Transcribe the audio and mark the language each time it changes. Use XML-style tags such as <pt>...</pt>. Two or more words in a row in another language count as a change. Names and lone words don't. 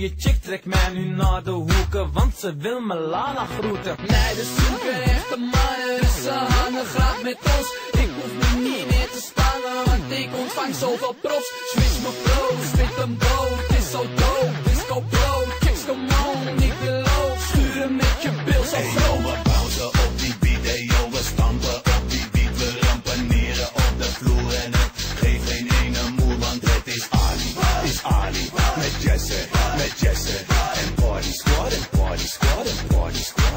<nl>Je chick trekt mij nu naar de hoeken, want ze wil me Lala groeten. Meiden zoeken echte mannen, dus ze hangen graag met ons. Ik hoef me niet meer te spannen, want ik ontvang zoveel props. Switch me flow, spit hem dood, het is zo dope.</nl> <en>Disco bro, chicks come on,</en> <nl>ik wil ook. Sturen met je bil zo Eyo, groot. we bouncen op die beat, eyo, we stampen op die beat. We rampaneren op de vloer en het geeft geen ene moer, want het is Ali, met Jesse, en Party Squad, en Party Squad, en Party Squad.</nl>